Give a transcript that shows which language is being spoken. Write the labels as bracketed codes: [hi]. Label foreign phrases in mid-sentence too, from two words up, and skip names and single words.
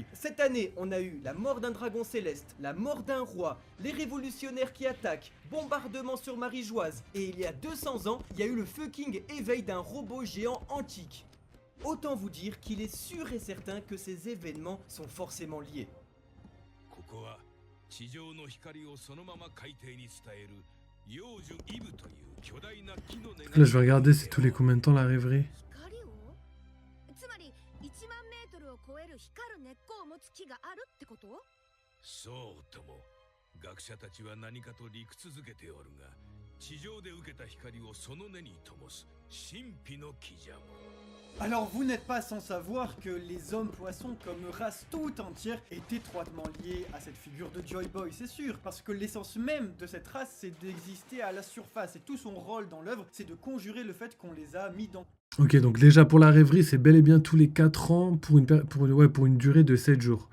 [fr] Cette année, on a eu la mort d'un dragon céleste, la mort d'un roi, les révolutionnaires qui attaquent, bombardement sur Marie-Joise, et il y a 200 ans, il y a eu le fucking éveil d'un robot géant antique. Autant vous dire qu'il est sûr et certain que ces événements sont forcément liés. [ja] ここは地上の光をそのまま海底に伝える幼樹イブという巨大な木の根が [fr] Là, je vais regarder, c'est tous les combien de temps la rêverie? [ja] 光をつまり1万メールを超える光る根っこを持つ木があるってこと？そうとも。学者たちは何かと理屈づけておるが、地上で受けた光をその根に灯す神秘の木じゃも。 [fr] Alors vous n'êtes pas sans savoir que les hommes poissons comme race tout entière est étroitement liée à cette figure de Joy Boy, c'est sûr, parce que l'essence même de cette race c'est d'exister à la surface et tout son rôle dans l'œuvre c'est de conjurer le fait qu'on les a mis dans... Ok, donc déjà pour la rêverie, c'est bel et bien tous les 4 ans pour une durée de 7 jours.